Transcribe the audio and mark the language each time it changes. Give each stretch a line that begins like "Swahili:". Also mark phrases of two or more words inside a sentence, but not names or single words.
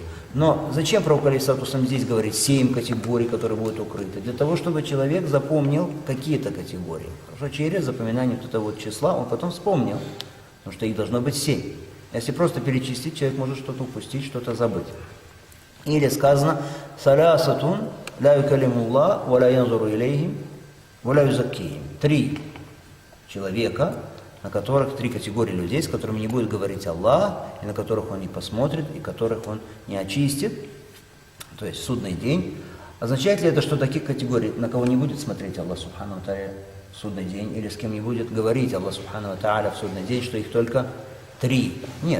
Russian: Но зачем пророк
Arabic: عليه الصلاة والسلام
Russian: здесь говорит 7 категорий, которые будут укрыты? Для того, чтобы человек запомнил какие-то категории. Хорошо? Через запоминание вот этого вот числа он потом вспомнил, потому что их должно быть 7. Если просто перечислить, человек может что-то упустить, что-то забыть. Или сказано:
Arabic: «ثلاثة لا يكلم الله ولا ينظر إليهم ولا يزكيهم».
Russian: 3 человека, на которых 3 категории людей, с которыми не будет говорить Аллах, и на которых Он не посмотрит, и которых Он не очистит, то есть судный день. Означает ли это, что таких категорий, на кого не будет смотреть Аллах
Arabic: سبحانه وتعالى
Russian: в судный день, или с кем не будет говорить Аллах
Arabic: سبحانه وتعالى
Russian: в судный день, что их только 3? Нет.